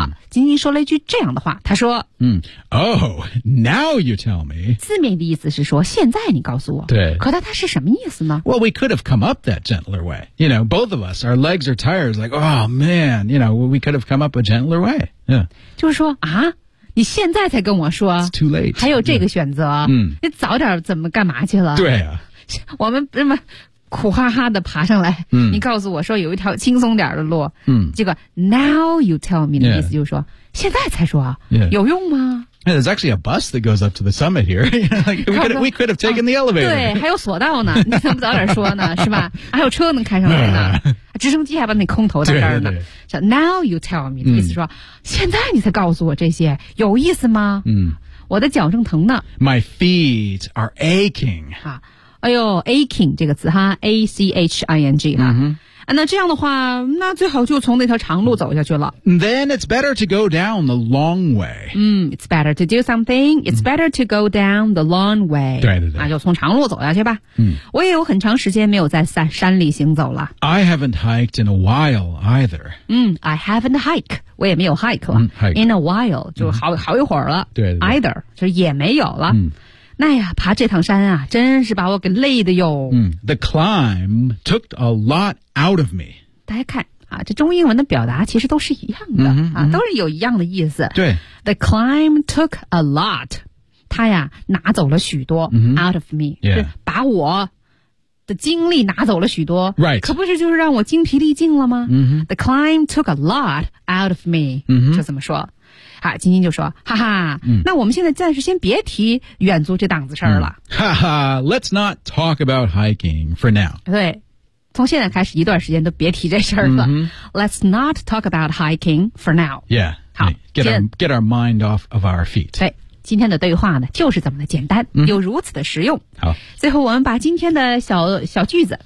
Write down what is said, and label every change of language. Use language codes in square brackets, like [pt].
[zh] 好，金金说了一句这样的话，他说、 [en] Oh, now you tell me. [zh] 字面的意思是说现在你告诉我。对。可它是什么意思呢 [en] ?Well, we could have come up that gentler way. You know, both of us, our legs are tired. Like, oh man, you know, we could have come up a gentler way. Yeah. [zh] 就是说啊你现在才跟我说 [en] It's too late. [zh] 还有这个选择、 [en] yeah. [zh] 你早点怎么干嘛去了对啊我们这么苦哈哈的爬上来、嗯、你告诉我说有一条轻松点的路、嗯、这个 [en] now you tell me [zh] 的意思就是说、 [en] yeah. [zh] 现在才说、 [en] yeah. [zh] 有用吗 [en] yeah, There's actually a bus that goes up to the summit here. we could have taken the elevator. [zh] 对还有索道呢你怎么早点说呢是吧还有车能开上来呢直升机还把那空投在这儿呢对对对 [en] Now you tell me、 [zh] 意思说现在你才告诉我这些有意思吗、我的脚正疼呢 [en] My feet are aching、 [zh] 哎呦 aching 这个词哈 A-C-H-I-N-G、啊、那这样的话那最好就从那条长路走下去了 [en] Then it's better to go down the long way、 It's better to do something It's better to go down the long way [zh] 对对对那就从长路走下去吧、我也有很长时间没有在山里行走了 [en] I haven't hiked in a while either、 I haven't hiked [zh] 我也没有 hike 了、 [en] hike. In a while [zh] 就 好一会儿了对对对 Either 就也没有了、那呀爬这趟山啊真是把我给累的哟、 [en] The climb took a lot out of me [zh] 大家看啊，这中英文的表达其实都是一样的、都是有一样的意思对 [en] The climb took a lot [zh] 它呀拿走了许多、 [en] out of me、 yeah. [zh] 是把我的精力拿走了许多、 [en] right. [zh] 可不是就是让我精疲力尽了吗、 [en] The climb took a lot out of me、 [zh] 就这么说好金金就说哈哈、那我们现在暂时先别提远足这档子事儿了。 [en] 哈哈 ,let's not talk about hiking for now. [zh] 对从现在开始一段时间都别提这事儿了。 [en] Let's not talk about hiking for now. Yeah, [zh] 好 [en] get our mind off of our feet. [zh] 对今天的对话呢就是这么的简单又如此的实用。好最后我们把今天的小句子